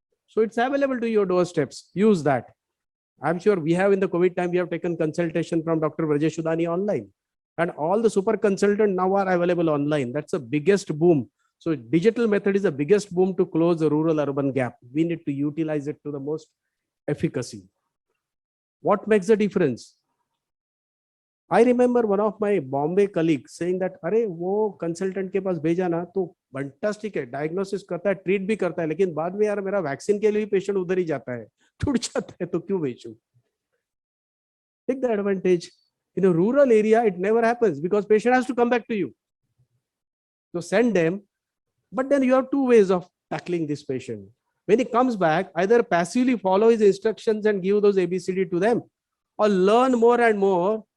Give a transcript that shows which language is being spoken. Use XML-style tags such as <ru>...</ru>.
<en>So it's available to your doorsteps. Use that. I'm sure we have in the COVID time, we have taken consultation from Dr. Rajesh Udani online. And all the super consultants now are available online. That's the biggest boom. So digital method is the biggest boom to close the rural-urban gap. We need to utilize it to the most efficacy. What makes the difference? I remember one of my Bombay colleagues saying that,</en> <hi>अरे वो consultant के पास भेजा ना तो fantastic है, diagnosis करता है, treat भी करता है, लेकिन बाद में यार मेरा vaccine के लिए भी patient उधर ही जाता है, टूट जाता है तो क्यों भेजूं?</hi> <en>Take the advantage. In a rural area, it never happens because patient has to come back to you. So send them, but then you have two ways of tackling this patient. When he comes back, either passively follow his instructions and give those ABCD to them, or learn more and more.</en>